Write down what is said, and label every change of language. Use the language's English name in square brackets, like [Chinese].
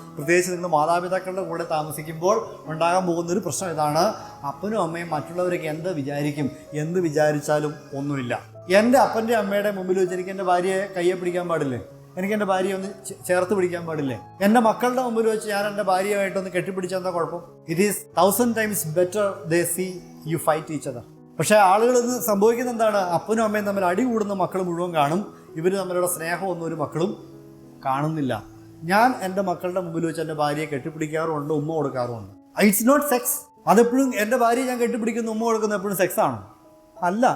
[Malayalam] പ്രത്യേകിച്ച് നിങ്ങൾ മാതാപിതാക്കളുടെ കൂടെ താമസിക്കുമ്പോൾ ഉണ്ടാകാൻ പോകുന്നൊരു പ്രശ്നം ഇതാണ്: അപ്പനും അമ്മയും മറ്റുള്ളവരൊക്കെ എന്ത് വിചാരിച്ചാലും ഒന്നുമില്ല. എൻ്റെ അപ്പൻ്റെ അമ്മയുടെ മുമ്പിൽ വെച്ച് എനിക്ക് എൻ്റെ ഭാര്യയെ കയ്യെ പിടിക്കാൻ പാടില്ലേ? എനിക്ക് എൻ്റെ ഭാര്യയെ ഒന്ന് ചേർത്ത് പിടിക്കാൻ പാടില്ലേ? എൻ്റെ മക്കളുടെ മുമ്പിൽ വെച്ച് ഞാൻ എൻ്റെ ഭാര്യയുമായിട്ടൊന്ന് കെട്ടിപ്പിടിച്ചാൽ എന്താ കുഴപ്പം? [English] It is 1000 times better they see you fight each other. [Malayalam] പക്ഷേ ആളുകൾ ഇത് സംഭവിക്കുന്നത് എന്താണ്? അപ്പനും അമ്മയും തമ്മിൽ അടി കൂടുന്ന മക്കൾ മുഴുവൻ കാണും, ഇവർ തമ്മിലുള്ള സ്നേഹമൊന്നും ഒരു മക്കളും കാണുന്നില്ല. ഞാൻ എൻ്റെ മക്കളുടെ മുമ്പിൽ വെച്ച് എൻ്റെ ഭാര്യയെ കെട്ടിപ്പിടിക്കാറുമുണ്ട്, ഉമ്മ കൊടുക്കാറുമുണ്ട്. [English] It's not sex. [Malayalam] അതെപ്പോഴും എൻ്റെ ഭാര്യയെ ഞാൻ കെട്ടിപ്പിടിക്കുന്നു, ഉമ്മ കൊടുക്കുന്ന എപ്പോഴും സെക്സ് ആണോ? അല്ല.